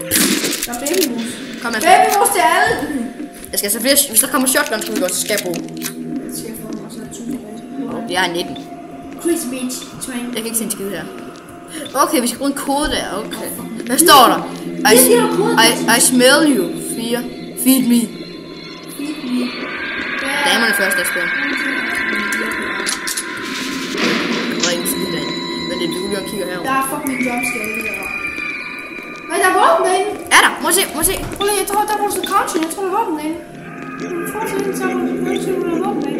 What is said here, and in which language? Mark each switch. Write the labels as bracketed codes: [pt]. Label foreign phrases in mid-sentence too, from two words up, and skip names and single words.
[da] Der er babymus. Kom her. Babymus til alle! Jeg skal så flere. Hvis der kommer shotgun, skal vi godt skal bruge. Jeg er 19. [en] Crazy bitch. [da] Jeg kan ikke se en skid her. Okay, vi skal bruge en kode der. [en] Okay. [da] Hvad står der? [en] I smell you. 4. Feed me. [da] Damerne først, Asbjørn. Der er ingen skid derinde. Men det er du lige kigger herovre. Der er fucking en jumpscare der. Nej, der er våben derinde. Er der? Må se. Prøv lige, jeg tror, der var så couchen. Jeg tror, der er våben derinde. Fortsæt, så er der våben derinde.